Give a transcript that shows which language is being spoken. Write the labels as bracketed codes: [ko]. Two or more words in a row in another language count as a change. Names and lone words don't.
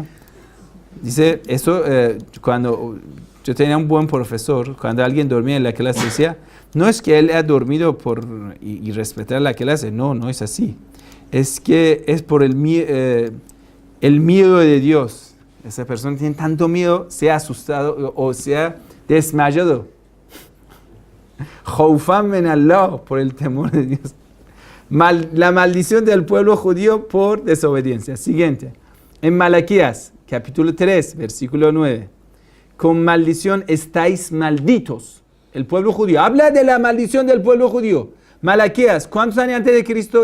[es] Dice, eso cuando yo tenía un buen profesor, cuando alguien dormía en la clase decía, no es que él ha dormido y respetar la clase, no es así. Es que es por el miedo de Dios. Esa persona tiene tanto miedo, se ha asustado o se ha desmayado. [ar] خوفا من الله, [es] por el temor de Dios. La maldición del pueblo judío por desobediencia. Siguiente. En Malaquías, capítulo 3, versículo 9. Con maldición estáis malditos. El pueblo judío. Habla de la maldición del pueblo judío. Malaquías, ¿cuántos años antes de Cristo?